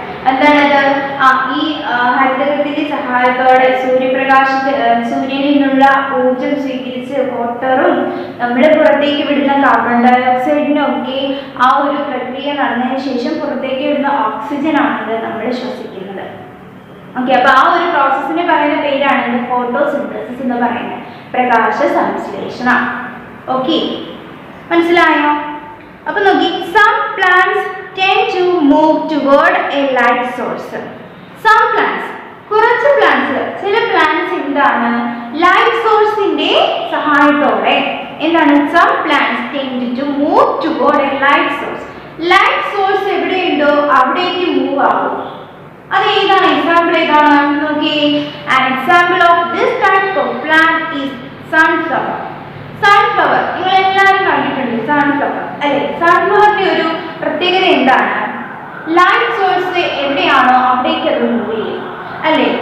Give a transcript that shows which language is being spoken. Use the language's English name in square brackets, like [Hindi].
[Malayalam] എന്താണത്, ഈ ഹരിതകത്തിന്റെ സഹായത്തോടെ സൂര്യനിൽ നിന്നുള്ള ഊർജം സ്വീകരിച്ച് വാട്ടറും നമ്മൾ പുറത്തേക്ക് വിടുന്ന കാർബൺ ഡൈ ഓക്സൈഡിനും ഒക്കെ ആ ഒരു പ്രക്രിയ നടന്നതിന് ശേഷം പുറത്തേക്ക് വിടുന്ന ഓക്സിജൻ ആണത് നമ്മൾ ശ്വസിക്കുന്നത്. ഓക്കെ, അപ്പൊ ആ ഒരു പ്രോസസ്സിനെ പറയുന്ന പേരാണ് ഫോട്ടോസിന്തസിസ് എന്ന് പറയുന്നത്, പ്രകാശ സംശ്ലേഷണം. ഓക്കെ, മനസ്സിലായോ? അപ്പൊ നോക്കി, [English] Some plants tend to move toward a light source. Some plants, [Malayalam] കുറച്ച് പ്ലാന്റ്സ്, ചില പ്ലാന്റ്സ് എന്താണ് ലൈറ്റ് സോഴ്സിന്റെ സഹായത്തോടെ എന്താണ് [English] some plants tend to move toward a light source. [Malayalam] Light source എവിടെയുണ്ടോ അവിടേക്ക് മൂവ് ആവും. അത് ഏതാണ്, എക്സാമ്പിൾ ഏതാണ് നോക്കി. [English] An example of this type of plant is sunflower. [Malayalam] Sunflower നിങ്ങൾ എല്ലാവരും കണ്ടിട്ടുണ്ട്, സൺഫ്ലവർ അല്ലെ. സൺഫ്ലവറിന്റെ ഒരു പ്രത്യേകത എന്താണ്, ലൈറ്റ് സോഴ്സ് എവിടെയാണോ അവിടേക്ക് അത് മൂവ് ചെയ്യും അല്ലെ.